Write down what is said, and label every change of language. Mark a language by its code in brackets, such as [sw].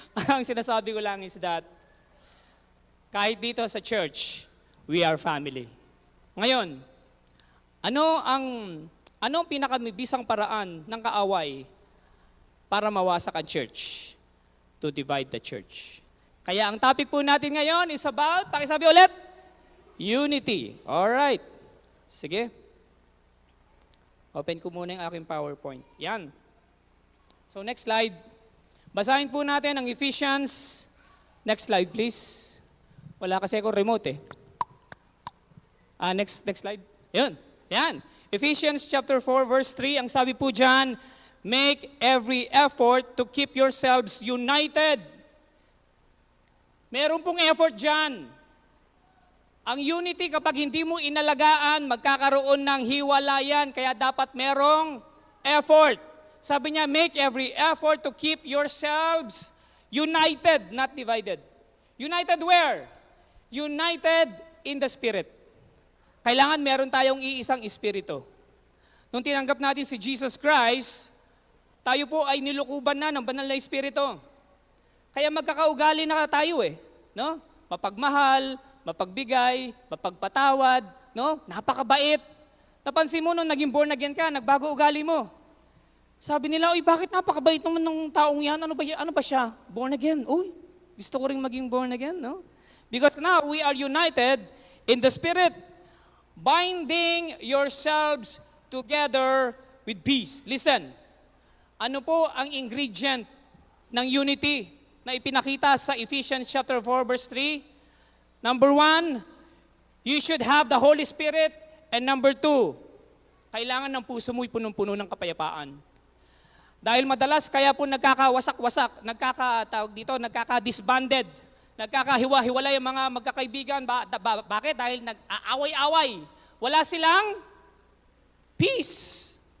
[tl] Ang sinasabi ko lang is that kahit dito sa church, [en] we are family. [tl] Ngayon, ano ang pinakamabisang paraan ng kaaway para mawasak ang church? [en] To divide the church. [tl] Kaya ang topic po natin ngayon is about, pakisabi ulit, unity. Alright. Sige. Open ko muna yung aking PowerPoint. Yan. So next slide. Basahin po natin ang Ephesians. [en] Next slide please. [tl] Wala kasi ako remote eh. Next slide. Yun. Yan. Ephesians chapter 4 verse 3. Ang sabi po dyan, [en] make every effort to keep yourselves united. [tl] Meron pong effort dyan. Ang unity kapag hindi mo inalagaan, magkakaroon ng hiwalayan. Kaya dapat merong effort. Sabi niya, [en] make every effort to keep yourselves united, not divided. United where? United in the Spirit. [tl] Kailangan meron tayong iisang espiritu. Nung tinanggap natin si Jesus Christ, tayo po ay nilukuban na ng banal na espiritu. Kaya magkakaugali na tayo eh, no? Mapagmahal, mapagbigay, mapagpatawad, no? Napakabait. Napansin mo nung naging born again ka, nagbago ugali mo. Sabi nila, "Uy, bakit napakabait naman ng taong 'yan? Ano ba siya? Born again." Uy, gusto ko ring maging born again, no? [en] Because now we are united in the Spirit, binding yourselves together with peace. Listen. [tl] Ano po ang ingredient ng unity na ipinakita sa Ephesians chapter 4 verse 3? [en] Number 1, you should have the Holy Spirit. And number 2, [tl] kailangan ng puso mo'y punong-puno ng kapayapaan. Dahil madalas kaya po nagkakawasak-wasak, nagkaka-disbanded, nagkakahiwa-hiwalay ang mga magkakaibigan. Bakit? Dahil nag-aaway-away. Wala silang peace.